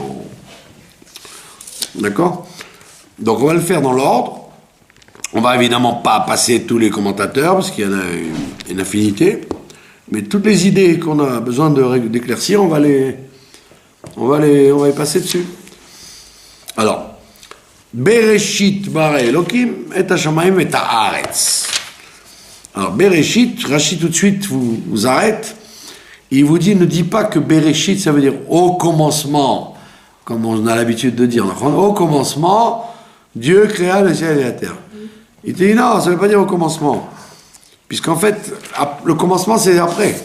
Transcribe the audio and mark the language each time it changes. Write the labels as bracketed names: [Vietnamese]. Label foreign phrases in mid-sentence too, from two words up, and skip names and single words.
[French] D'accord? Donc on va le faire dans l'ordre. On va évidemment pas passer tous les commentateurs, parce qu'il y en a une infinité. Mais toutes les idées qu'on a besoin d'éclaircir, on va les passer dessus. Alors, [Hebrew] בראשית ברא אלוקים את השמים ואת הארץ. [French] Alors, Bereshit, Rashi tout de suite vous arrête. Il vous dit, ne dit pas que Bereshit, ça veut dire au commencement, comme on a l'habitude de dire. Au commencement, Dieu créa le ciel et la terre. Il dit non, ça ne veut pas dire au commencement. Puisqu'en fait, le commencement, c'est après.